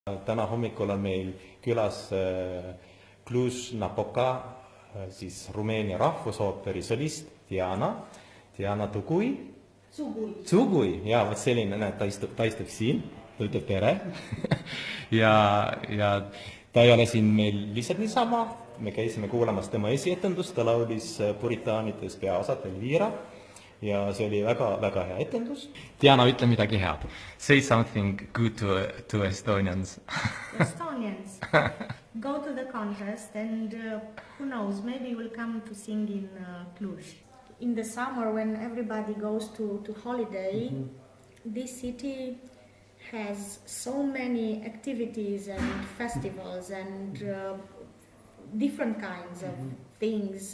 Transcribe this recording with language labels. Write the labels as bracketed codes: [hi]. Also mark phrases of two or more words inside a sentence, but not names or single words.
[et] Täna hommikul on meil külas Cluj-Napoka, siis Rumeenia rahvusooperisolist Diana Tsugui, ja vot selline, näed, ta istub siin, ütleb tere. ja ta ei ole siin meil lihtsalt niisama, me käisime kuulamas tema esietendust, ta laulis puritaanides peaosad Elvira. Ja see oli väga hea etendus. Diana, ütle midagi head. [en] Say something good to Estonians. Estonians, go to the contest and who knows, maybe you will come to sing in Cluj. In the summer when everybody goes to holiday, this city has so many activities and festivals and different kinds of things.